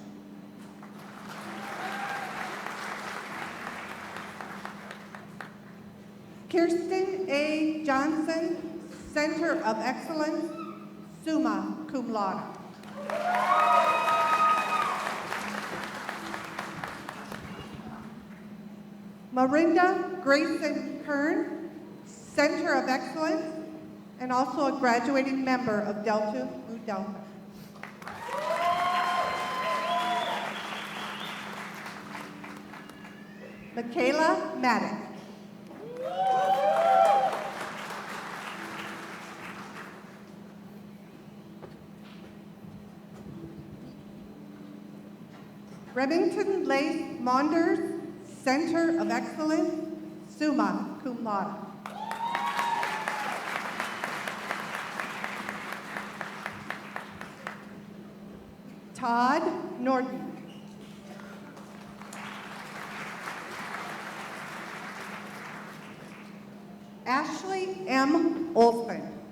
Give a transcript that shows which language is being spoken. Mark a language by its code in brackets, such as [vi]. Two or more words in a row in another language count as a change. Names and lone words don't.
[en] Kirsten A. Johnson, Center of Excellence, [la] summa cum laude. [en] Marinda Grayson Kern, Center of Excellence, and also a graduating member of Delta Mu Delta. Michaela Maddox. Remington Lace Maunders, Center of Excellence, [la] summa cum laude. [en] Todd Norton. Ashley M. Olson.